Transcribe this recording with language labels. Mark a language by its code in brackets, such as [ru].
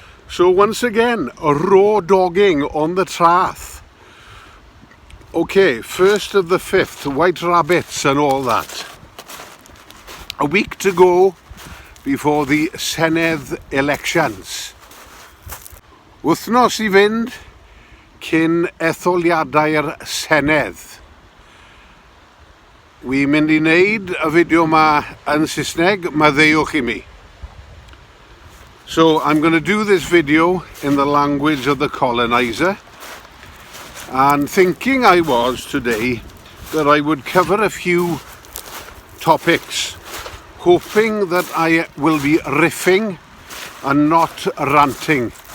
[en] So once again, a raw dogging on the traeth. Okay, 1st of the 5th, white rabbits and all that. A week to go before the Senedd elections. [cy] Wythnos I fynd cyn etholiadau'r Senedd. Wi'n mynd I wneud y fideo yma yn Saesneg, maddeuwch I mi. [en] So I'm going to do this video in the language of the colonizer, and thinking I was today that I would cover a few topics, hoping that I will be riffing and not ranting.